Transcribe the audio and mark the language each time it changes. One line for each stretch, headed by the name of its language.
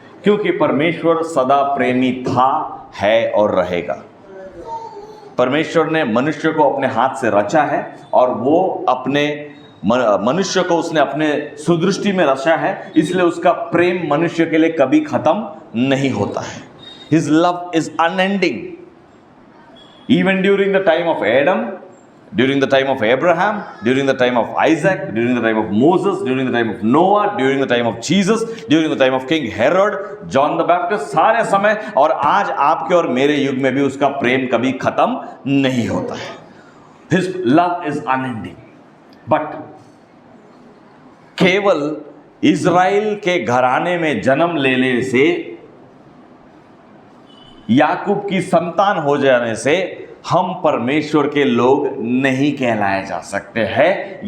Hindi: क्योंकि परमेश्वर सदा प्रेमी था, है और रहेगा। परमेश्वर ने मनुष्य को अपने हाथ से रचा है और वो अपने मनुष्य को उसने अपने सुदृष्टि में रचा है, इसलिए उसका प्रेम मनुष्य के लिए कभी खत्म नहीं होता है।
English: His love is unending. Even during the time of Adam, during the time of Abraham, during the time of Isaac, during the time of Moses, during the time of Noah, during the time of Jesus, during the time of King Herod, John the Baptist,
Hindi: सारे समय और आज आपके और मेरे युग में भी उसका प्रेम कभी खत्म नहीं होता है।
English: His love is unending.
Hindi: But केवल इज़राइल के घराने में जन्म लेने से, याकूब की संतान हो जाने से हम परमेश्वर के लोग नहीं कहलाए जा सकते हैं।